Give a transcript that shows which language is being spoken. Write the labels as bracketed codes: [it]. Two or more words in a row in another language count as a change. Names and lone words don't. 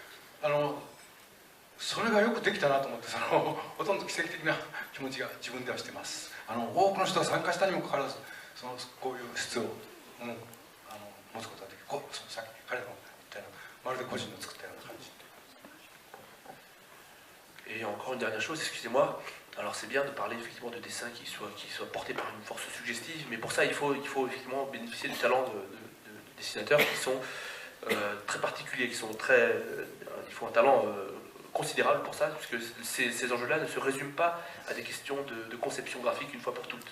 [ja] それがよくできたなと思ってほとんど奇跡的な気持ちが自分ではしてます。多くの人が参加したにもかかわらずこういう質を、持つことができるさっき彼の言ったようなまるで個人の作ったような感じ。 [fr] Et encore une dernière chose, excusez-moi, alors c'est bien de parler effectivement de dessins qui soient portés par une force suggestive, mais pour ça il faut effectivement bénéficier du talent de dessinateurs qui sont très particuliers, il faut un talent considérable pour ça, puisque ces enjeux-là ne se résument pas à des questions de conception graphique une fois pour toutes.